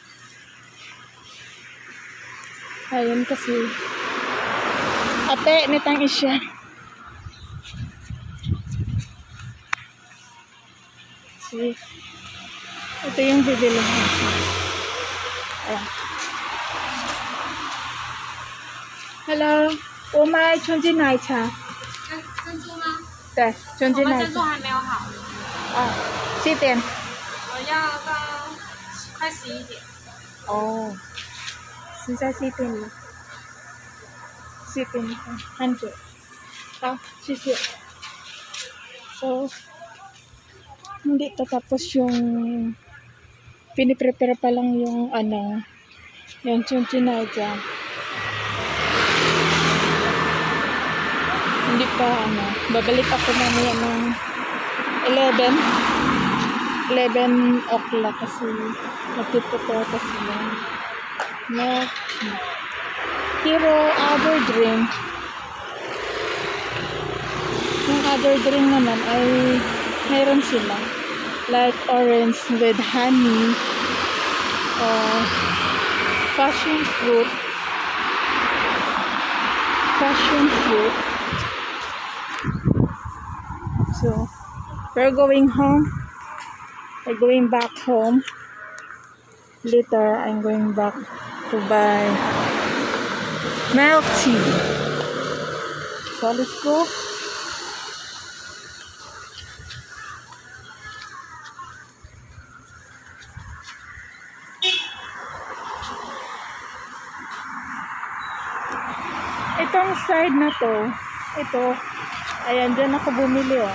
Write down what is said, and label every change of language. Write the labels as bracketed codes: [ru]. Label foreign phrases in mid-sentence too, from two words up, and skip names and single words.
[tl] Ayun kasi. Ate, nitang isya. See? Ito yung bibilhin ko. Ayan. Hello. [zh] 我买纯净奶茶。珍珠吗？对，纯净奶茶。我们珍珠还没有好，几点？我要到快11点。哦，现在几点了？10点半左右。好，谢谢。 [tl] So, hindi tatapos yung piniprepare pa lang yung yung chunchinaya. Hindi pa babalik ako mamaya ng 11 o'clock kasi magpiprepare pa sila. [en] Milk tea. [tl] Pero [en] other drink, [tl] yung [en] other drink [tl] naman ay mayroon sila. [en] Like orange with honey or passion fruit. So, we're going home. We're going back home. Later, I'm going back to buy milk tea. So, let's go. [tl] Itong side na to, ito, ayan, dyan ako bumili, oh.